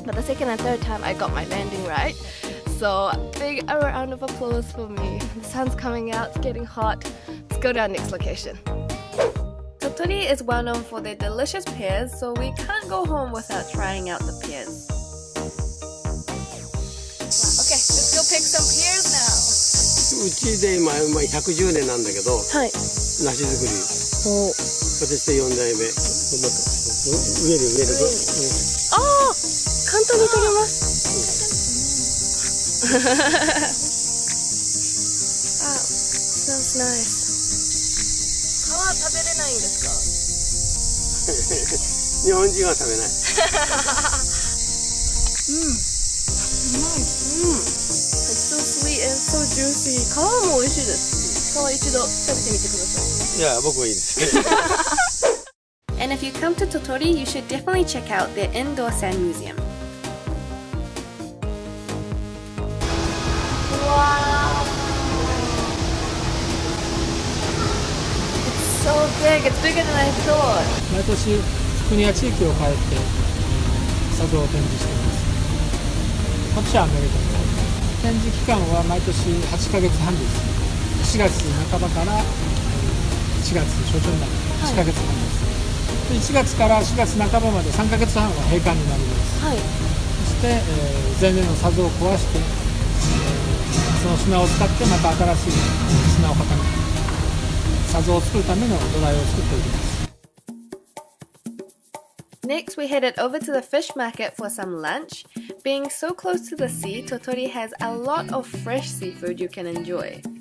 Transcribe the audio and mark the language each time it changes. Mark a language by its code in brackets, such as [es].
[en] But the second and third time I got my landing right. So big round of applause for me. The sun's coming out, it's getting hot. Let's go to our next location. Tottori is well known for their delicious pears, so we can't go home without trying out the pears. Okay, let's go pick some pears now. [ja] うちで今110年なんだけど、はい。梨作り。私で4代目。植える。ああ、簡単に取れます。 [en] あ、smells nice。 [ja] 皮食べれないんですか？日本人は食べない。 [en] It's so sweet and so juicy. [ja] 皮も美味しいです。皮一度食べてみてください。いや、僕はいいです。 [en] And if you come to Tottori, you should definitely check out their indoor sand museum. Wow! It's so big. It's bigger than I thought. [ja] 毎年国や地域を変えて砂像を展示しています。こっちはアメリカで展示期間は毎年8ヶ月半です。4月半ばから1月初旬まで8ヶ月半です。1月から4月半ばまで3ヶ月半は閉館になります。はい。そして、前年の砂像を壊して、その砂を使ってまた新しい砂を固めて砂像を作るための土台を作っていきます。 [en] Next, we headed over to the fish market for some lunch. Being so close to the sea, Tottori has a lot of fresh seafood you can enjoy.